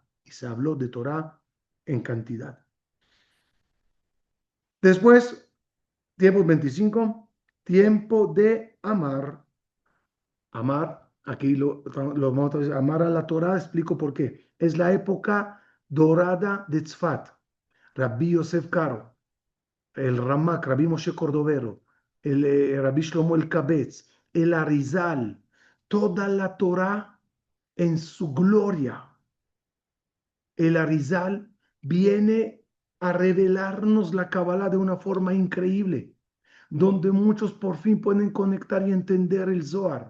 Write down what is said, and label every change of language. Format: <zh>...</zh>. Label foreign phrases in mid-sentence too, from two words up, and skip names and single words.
<es>Y se habló de Torah en cantidad. Después, tiempo 25, tiempo de amar. Amar, aquí lo vamos a decir, amar a la Torah, explico por qué. Es la época dorada de Tzfat. Rabbi Yosef Karo, el Ramak, Rabbi Moshe Cordovero, el Rabbi Shlomo el Kabetz, el Arizal, toda la Torah en su gloria. El Arizal viene a revelarnos la Kabbalah de una forma increíble, donde muchos por fin pueden conectar y entender el Zohar.</es>